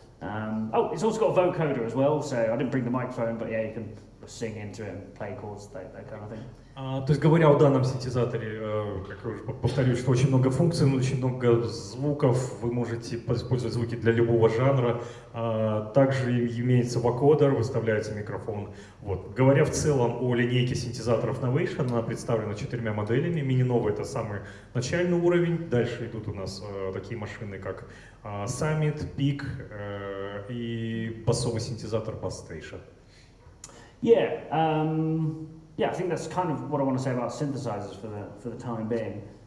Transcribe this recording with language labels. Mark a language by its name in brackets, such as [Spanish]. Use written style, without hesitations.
[English] It's also got a vocoder as well, so I didn't bring the microphone, but yeah, you can sing into it and play chords, that kind of thing. [Russian] То есть, говоря о данном синтезаторе, как я уже повторюсь, что очень много функций, очень много звуков, вы можете использовать звуки для любого жанра. Также имеется вокодер, выставляется микрофон. Вот. Говоря в целом о линейке синтезаторов Novation, она представлена 4 моделями. Mini Nova — это самый начальный уровень. Дальше идут у нас такие машины, как Samat, Peak и басовый синтезатор Bass Station. [English] Yeah, I think that's kind of what I want to say about synthesizers for the time being.